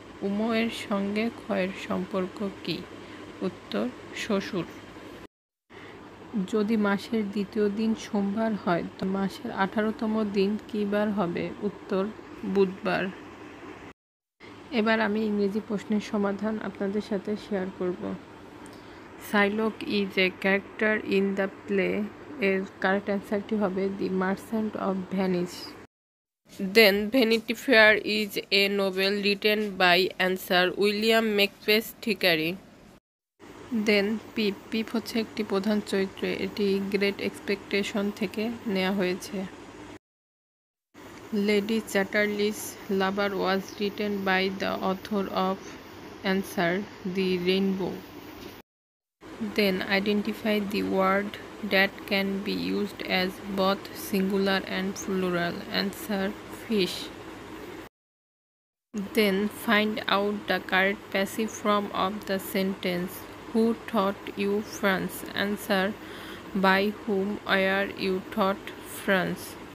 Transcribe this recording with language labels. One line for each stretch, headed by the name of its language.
Bangla: উম এর সঙ্গে খ এর সম্পর্ক কি? উত্তর শ্বশুর। যদি মাসের দ্বিতীয় দিন সোমবার হয় তো মাসের 18তম দিন কী বার হবে? উত্তর বুধবার। এবার আমি ইংরেজি প্রশ্নের সমাধান আপনাদের সাথে শেয়ার করব।
English: Shylock is a character in the play. এর correct অ্যান্সারটি হবে the Merchant of Venice. Then Vanity Fair is a novel written by answer William Makepeace Thackeray.
Bangla: দেন পিপ পিপ হচ্ছে একটি প্রধান চরিত্র, এটি গ্রেট এক্সপেকটেশন থেকে নেওয়া হয়েছে।
English: Lady Chatterley's Lover was written by the author of answer the Rainbow. Then identify the word that can be used as both singular and plural. Answer fish. Then find out the correct passive form of the sentence. Who taught you France? Answer by whom were you taught France.